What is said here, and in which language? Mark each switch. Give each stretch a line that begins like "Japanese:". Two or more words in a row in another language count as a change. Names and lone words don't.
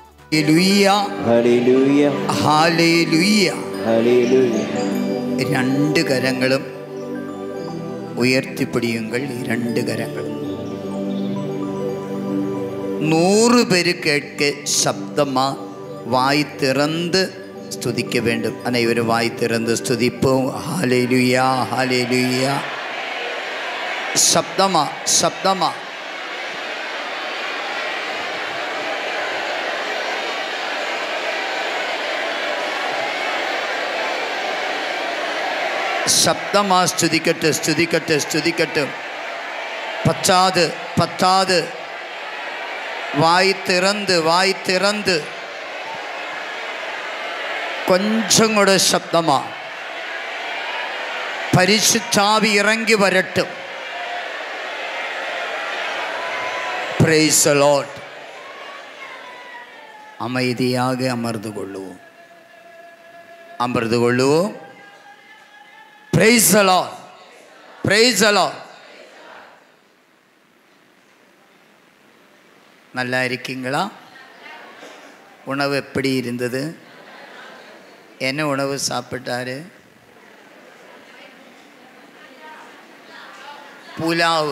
Malayalam: ഹല്ലേലൂയ ഹല്ലേലൂയ ഹല്ലേലൂയ. രണ്ട് കരങ്ങളും ഉയർത്തിപ്പിടിയുங்கள். രണ്ട് കരങ്ങളും
Tamil: 100 பேரு கேட்க சப்தமா வாய் திறந்து ஸ்துதிக்க வேண்டும். அனைவரும் வாய் திறந்து ஸ்துதிப்போம். ஹல்லேலூயா ஹல்லேலூயா. சப்தமா சப்தமா சப்தமா ஸ்துதிக்கட்டு ஸ்துதிக்கட்டு ஸ்துதிக்கட்டு. பச்சாது பத்தாது. வாய் திறந்து வாய் திறந்து கொஞ்சம் கூட சப்தமா.
Malayalam: പരിശുദ്ധാവി ഇറങ്ങി വരട്ടെ.
English: Praise the Lord.
Tamil: அமைதியாக அமர்ந்து கொள்ளுவோம். அமர்ந்து கொள்ளுவோம்.
English: Praise the Lord. Praise the Lord.
Tamil: நல்லா இருக்கீங்களா? உணவு எப்படி இருந்தது? என்ன உணவு சாப்பிட்டாரு? புலாவு.